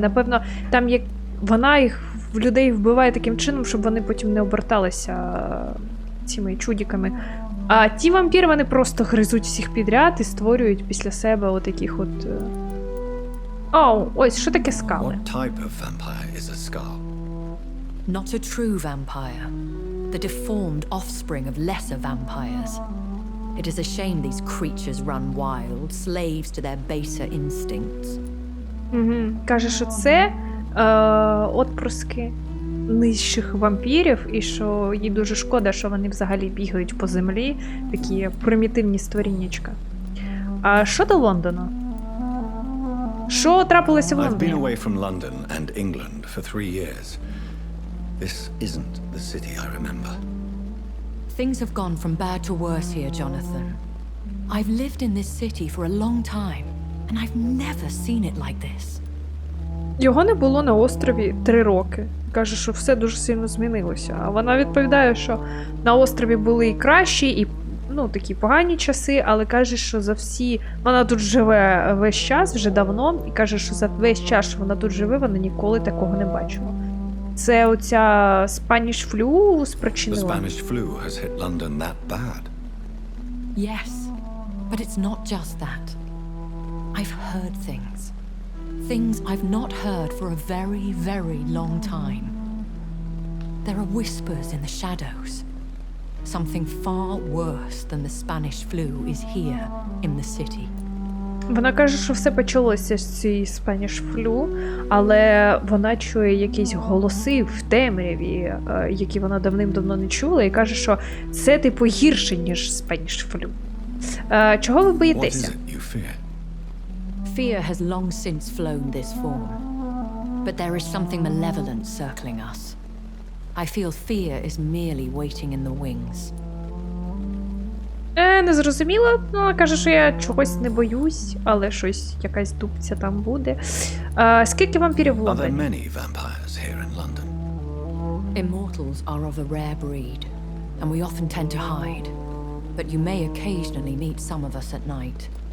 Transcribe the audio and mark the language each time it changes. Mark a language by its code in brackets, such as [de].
[uk] Напевно, там як вона їх в людей вбиває таким чином, щоб вони потім не оберталися цими чудіками. А ті вампіри, вони просто гризуть всіх підряд і створюють після себе отаких от... ось, що таке скали? [en] What type of vampire is a skull? Not a true vampire. The deformed offspring of lesser vampires. It is a shame these creatures run wild, slaves to their baser instincts. [uk] Каже, що це отпрыски нижчих вампірів, і що їй дуже шкода, що вони взагалі бігають по землі, такі примітивні створіннячка. А що до Лондона? Що трапилося в [en] I've been [uk] Лондоні? [en] away from London and England for 3 years. This isn't the city I remember. Things have gone from bad to worse here, Jonathan. I've lived in this city for a long time, and I've never seen it like this. [uk] Його не було на острові 3 роки. Каже, що все дуже сильно змінилося. А вона відповідає, що на острові були і кращі, і такі погані часи, але каже, що за всі... Вона тут живе весь час, вже давно, і каже, що за весь час, що вона тут живе, вона ніколи такого не бачила. Це оця Spanish flu спричинила? [en] The Spanish flu has hit London that bad. Yes, but it's not just that. I've heard things. Things I've not heard for a very, very long time. There are whispers in the shadows. Something far worse than the Spanish flu is here in the city. [uk] Вона каже, що все почалося з цієї Spanish flu, але вона чує якісь голоси в темряві, які вона давним-давно не чула, і каже, що це гірше, ніж Spanish flu. Чого ви боїтеся? [en] What is it you fear? Fear has long since flown this form, but there is something malevolent circling us. I feel fear is merely waiting in the wings. [uk] Не зрозуміла. Вона каже, що я чогось не боюсь, але щось, якась дубця там буде. Скільки вампірів в [en] Are there [uk] Лондоні? [en] many vampires here in London? Immortals are of a rare breed, and we often tend to hide. But you may occasionally meet some of us at night.